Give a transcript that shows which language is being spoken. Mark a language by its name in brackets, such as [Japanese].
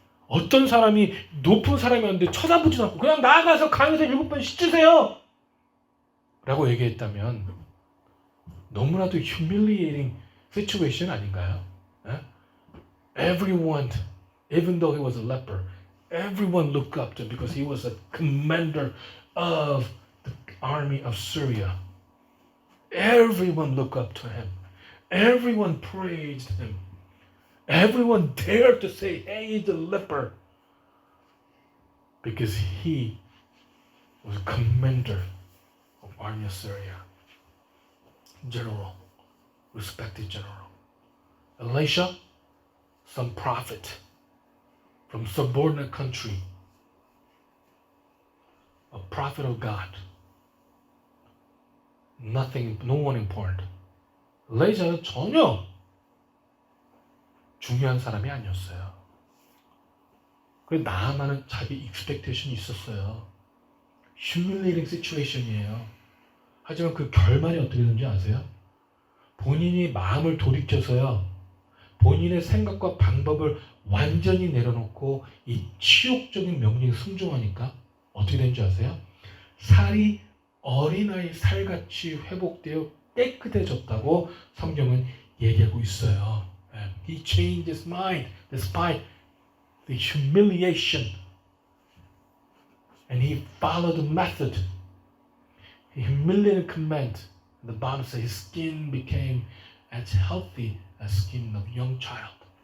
[Korean] 어떤 사람이 높은 사람이었는데 쳐다보지도 않고 그냥 나가서 강에서 7번 씻으세요 라고 얘기했다면 너무나도 [English] humiliating situation [Korean] 아닌가요? 예? [English] Everyone, even though he was a leper, everyone looked up to him because he was a commander of the army of Syria. Everyone looked up to him. Everyone praised him. Everyone dared to say, hey, he's a leper. Because he was a commander of army of Syria. General, respected general. Elisha, some prophet from subordinate country. A prophet of God. Nothing, no one important. [Korean] 엘리샤는 전혀 중요한 사람이 아니었어요. 그래서 나아만은 자기 expectation이 있었어요. [English] humiliating situation이에요. [Korean] 하지만 그 결말이 어떻게 되는지 아세요? 본인이 마음을 돌이켜서요. 본인의 생각과 방법을 완전히 내려놓고 이 치욕적인 명령에 순종하니까 어떻게 되는지 아세요? 살이 어린아이 살같이 회복되어 깨끗해졌다고 성경은 얘기하고 있어요. [English] He changed his mind despite the humiliation. And he followed the method. He humiliated command. The Bible says his skin became as healthy as skin of young child.